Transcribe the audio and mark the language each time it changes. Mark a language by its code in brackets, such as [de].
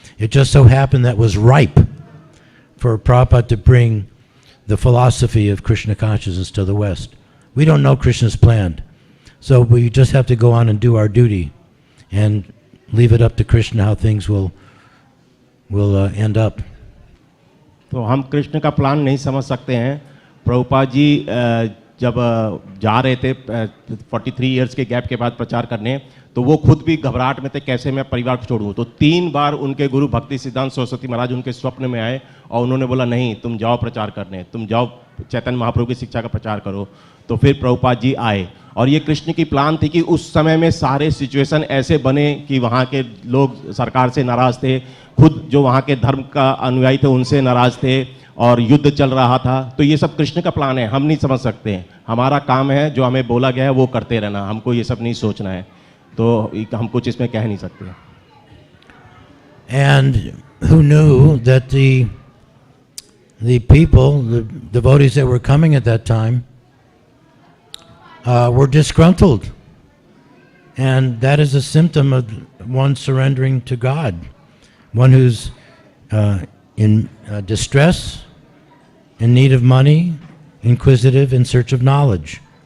[en] It just so happened that was ripe for Prabhupada to bring the philosophy of Krishna consciousness to the West. We don't know Krishna's plan. So we just have to go on and do our duty and leave it up to Krishna how things will end up. [hi] तो हम कृष्ण का plan नहीं समझ सकते हैं। प्रभुपाद जी जब जा रहे थे 43 इयर्स के गैप के बाद प्रचार करने, तो वो खुद भी घबराहट में थे, कैसे मैं परिवार को छोड़ूं। तो 3 बार उनके गुरु भक्ति सिद्धांत सरस्वती महाराज उनके स्वप्न में आए और उन्होंने बोला नहीं, तुम जाओ प्रचार करने, तुम जाओ चैतन्य महाप्रभु की शिक्षा का प्रचार करो। तो फिर प्रभुपाद जी आए और ये कृष्ण की प्लान थी कि उस समय में सारे सिचुएशन ऐसे बने कि वहाँ के लोग सरकार से नाराज थे, खुद जो वहाँ के धर्म का अनुयायी थे उनसे नाराज थे और युद्ध चल रहा था। तो ये सब कृष्ण का प्लान है, हम नहीं समझ सकते। हमारा काम है जो हमें बोला गया है वो करते रहना, हमको ये सब नहीं सोचना है। तो हम कुछ इसमें कह नहीं सकते। [en] And who knew that the people, the devotees that were coming at that time, were disgruntled. And that is a symptom of one surrendering to God, one who's in distress, in need of money, inquisitive, in search of knowledge.